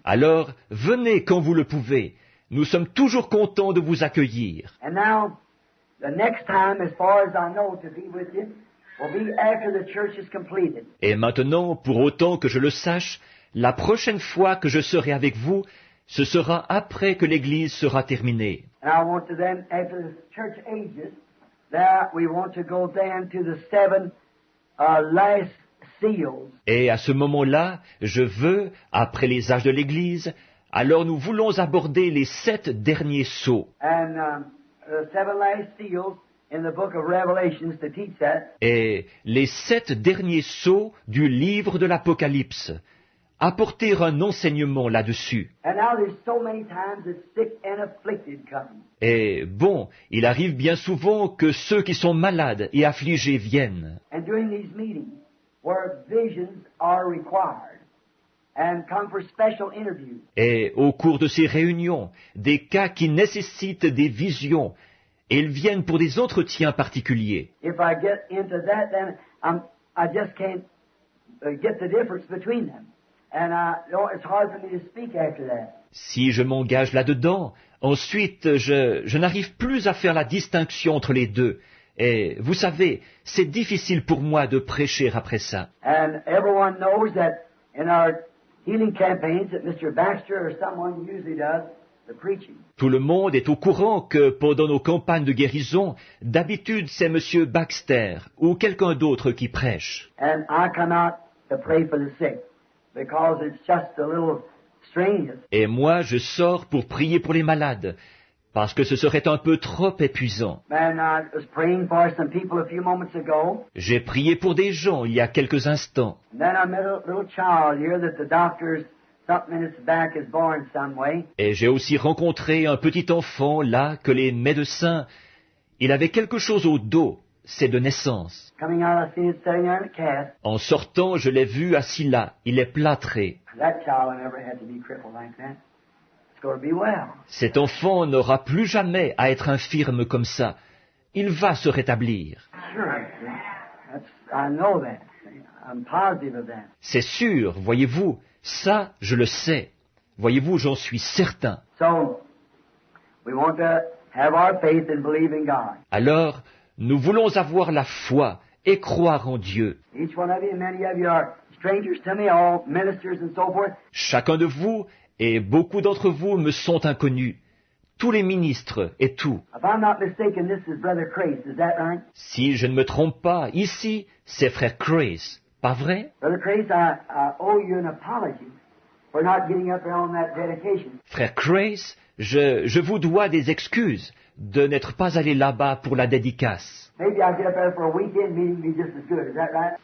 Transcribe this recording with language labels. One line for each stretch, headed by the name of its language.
French: Alors, venez quand vous le pouvez. Nous sommes toujours contents de vous accueillir.
English: And now, the next time, as far as I know, to be with you, will be after the church is completed.
French: Et maintenant, pour autant que je le sache, la prochaine fois que je serai avec vous, ce sera après que l'Église sera terminée.
English: And I want to then, after the church ages, that we want to go then to the 7 last seals.
French: Et à ce moment-là, je veux, après les âges de l'Église, alors nous voulons aborder les 7 derniers sceaux.
English: And the 7 last seals in the book of Revelations to teach that.
French: Et les 7 derniers sceaux du livre de l'Apocalypse. Apporter un enseignement là-dessus.
English: And now there's so many times that sick and afflicted come.
French: Et bon, il arrive bien souvent que ceux qui sont malades et affligés viennent.
English: And during these meetings, where visions are required, and come for special interviews.
French: Et au cours de ces réunions, des cas qui nécessitent des visions, et ils viennent pour des entretiens particuliers.
English: If I get into that, then I just can't get the difference between them. And it's hard for me to speak after that.
French: Si je m'engage là-dedans, ensuite je n'arrive plus à faire la distinction entre les deux. Et vous savez, c'est difficile pour moi de prêcher après ça.
English: And everyone knows that in our healing campaigns that Mr. Baxter or someone usually does the preaching.
French: Tout le monde est au courant que pendant nos campagnes de guérison, d'habitude c'est M. Baxter ou quelqu'un d'autre qui prêche.
English: And I come out to pray for the sick because it's just a little strenuous.
French: Et moi, je sors pour prier pour les malades, parce que ce serait un peu trop épuisant.
English: And I was praying for some people a few moments ago.
French: J'ai prié pour des gens il y a quelques instants.
English: And then I met a little child here that the doctors, something in its back is born some way.
French: Et j'ai aussi rencontré un petit enfant là que les médecins, il avait quelque chose au dos, c'est de naissance.
English: Coming out, I seen it sitting there in a cast.
French: En sortant, je l'ai vu assis là, il est plâtré.
English: That child never had to be crippled like that. It's going to be well.
French: Cet enfant n'aura plus jamais à être infirme comme ça. Il va se rétablir.
English: Sure. I know that. I'm positive of that.
French: C'est sûr, voyez-vous, ça, je le sais. Voyez-vous, j'en suis certain.
English: So, we want to have our faith and believe in God.
French: Alors, nous voulons avoir la foi et croire en Dieu.
English: Each one of you, and many of you are strangers to me, all ministers and so forth.
French: Chacun de vous, et beaucoup d'entre vous me sont inconnus. Tous les ministres et tout.
English: If I'm not mistaken, this is Brother Crace, is that right?
French: Si je ne me trompe pas, ici, c'est frère Crace. Pas vrai?
English: Brother Crace, I owe you an apology for not getting up there on that dedication.
French: Frère Crace, je vous dois des excuses de n'être pas allé là-bas pour la dédicace.
English: Maybe I'll get up there for a weekend meeting, be just as good, is that right?